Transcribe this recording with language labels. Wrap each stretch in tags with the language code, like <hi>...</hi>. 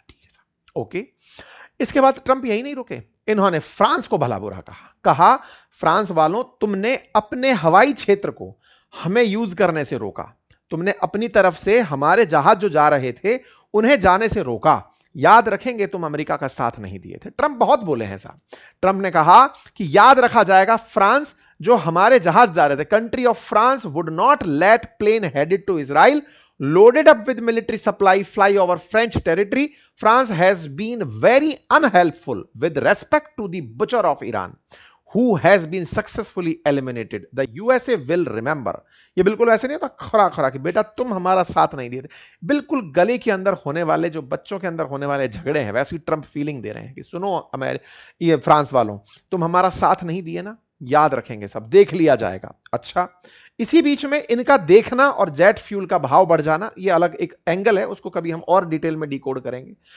<hi>ठीक है साहब, ओके। इसके बाद ट्रंप यही नहीं रुके, इन्होंने फ्रांस को भला बुरा कहा फ्रांस वालों, तुमने अपने हवाई क्षेत्र को हमें यूज करने से रोका, तुमने अपनी तरफ से हमारे जहाज जो जा रहे थे उन्हें जाने से रोका, याद रखेंगे तुम अमेरिका का साथ नहीं दिए थे। ट्रंप बहुत बोले हैं साहब। ट्रंप ने कहा कि याद रखा जाएगा, फ्रांस जो हमारे जहाज जा रहे थे,</hi> <en>Country of France would not let plane headed to Israel loaded up with military supply fly over French territory. France has been very unhelpful with respect to the butcher of Iran, who has been successfully eliminated. The USA will remember.</en> <hi>ये बिल्कुल ऐसे नहीं होता खरा खरा कि बेटा तुम हमारा साथ नहीं दिए थे। बिल्कुल गले के अंदर होने वाले, जो बच्चों के अंदर होने वाले झगड़े हैं, वैसी ट्रंप फीलिंग दे रहे हैं कि सुनो ये फ्रांस वालों, तुम हमारा साथ नहीं दिए ना, याद रखेंगे, सब देख लिया जाएगा। अच्छा, इसी बीच में इनका देखना और जेट फ्यूल का भाव बढ़ जाना, ये अलग एक एंगल है, उसको कभी हम और डिटेल में डिकोड करेंगे।</hi>